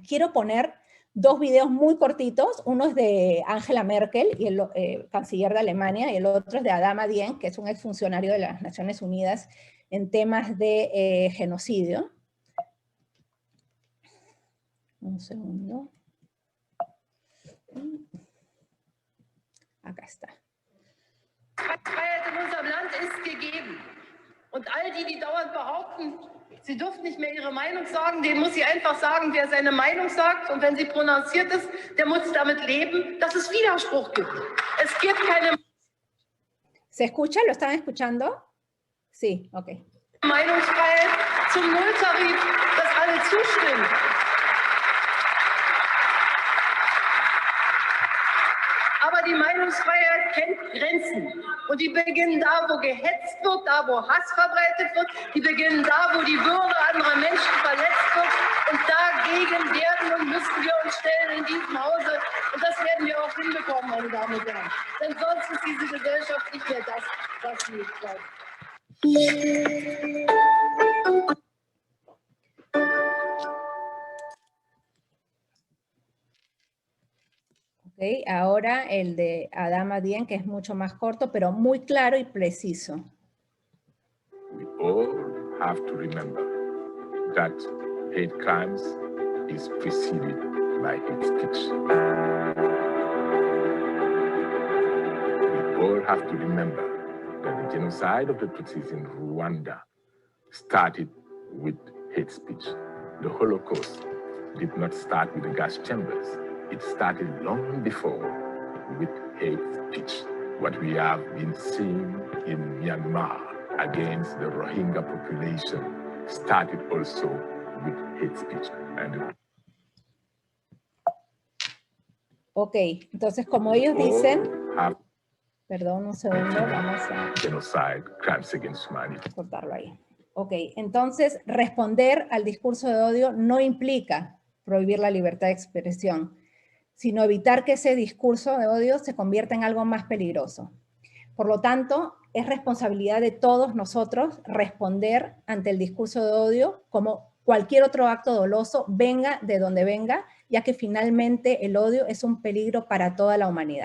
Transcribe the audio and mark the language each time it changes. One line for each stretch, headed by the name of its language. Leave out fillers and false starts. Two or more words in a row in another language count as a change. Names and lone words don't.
Spanish: Quiero poner 2 videos muy cortitos, uno es de Angela Merkel, y el canciller de Alemania, y el otro es de Adama Dieng, que es un exfuncionario de las Naciones Unidas en temas de genocidio. Un segundo. Acá está.
German: Freiheit in unserem Land ist gegeben. Und all die, die dauernd behaupten, sie dürfen nicht mehr ihre Meinung sagen, denen muss ich einfach sagen, wer seine Meinung sagt und wenn sie prononciert ist, der muss damit leben, dass es Widerspruch gibt. Es gibt keine...
Spanish: ¿Se escucha? ¿Lo están escuchando? Sí, ok.
German: Meinungsfreiheit zum Nulltarif, dass alle zustimmen. Aber die Meinungsfreiheit kennt Grenzen. Und die beginnen da, wo gehetzt wird, da, wo Hass verbreitet wird. Die beginnen da, wo die Würde anderer Menschen verletzt wird. Und dagegen werden und müssen wir uns stellen in diesem Hause. Und das werden wir auch hinbekommen, meine Damen und Herren. Denn sonst ist diese Gesellschaft nicht mehr das, was sie ist.
Spanish: Okay, ahora el de Adama Dieng, que es mucho más corto, pero muy claro y preciso.
English: We all have to remember that hate crimes is preceded by hate speech. We all have to remember that the genocide of the Tutsis in Rwanda started with hate speech. The Holocaust did not start with the gas chambers. It started long before with hate speech. What we have been seeing in Myanmar against the Rohingya population started also with hate speech.
Spanish: Ok, entonces como ellos dicen, perdón un segundo, vamos a
English: genocide, crimes against humanity.
Spanish: Cortarlo ahí. Ok, entonces responder al discurso de odio no implica prohibir la libertad de expresión, sino evitar que ese discurso de odio se convierta en algo más peligroso. Por lo tanto, es responsabilidad de todos nosotros responder ante el discurso de odio como cualquier otro acto doloso, venga de donde venga, ya que finalmente el odio es un peligro para toda la humanidad.